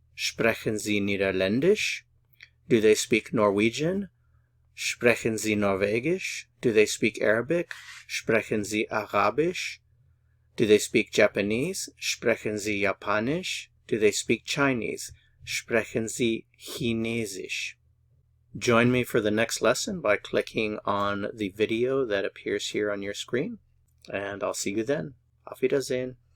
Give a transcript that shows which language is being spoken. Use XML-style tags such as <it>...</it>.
<de>Sprechen Sie Niederländisch?</de> <en>Do they speak Norwegian?</en> <de>Sprechen Sie Norwegisch?</de> <en>Do they speak Arabic?</en> <de>Sprechen Sie Arabisch?</de> <en>Do they speak Japanese?</en> <de>Sprechen Sie Japanisch?</de> <en>Do they speak Chinese?</en> <de>Sprechen Sie Chinesisch?</de> <en>Join me for the next lesson by clicking on the video that appears here on your screen, and I'll see you then.</en> <de>Auf Wiedersehen.</de>